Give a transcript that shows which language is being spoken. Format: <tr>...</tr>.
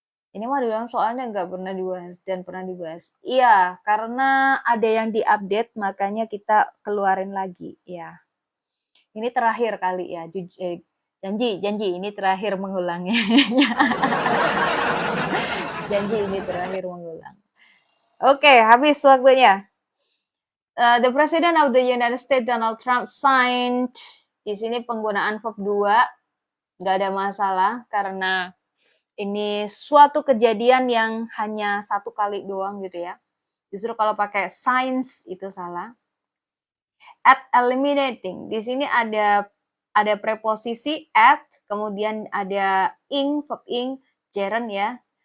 <id>Ini mah di dalam soalnya nggak pernah dibahas dan pernah dibahas. Iya, karena ada yang diupdate makanya kita keluarin lagi ya. Ini terakhir kali ya, janji ini terakhir mengulangnya. Janji ini terakhir mengulang. Oke, habis waktunya.</id> <en>The President of the United States Donald Trump signed.</en> <id>Di sini penggunaan verb 2 nggak ada masalah karena ini suatu kejadian yang hanya satu kali doang gitu ya. Justru kalau pakai signs itu salah. At eliminating, di sini ada preposisi at, kemudian ada ing, verb ing, gerund ya.</id>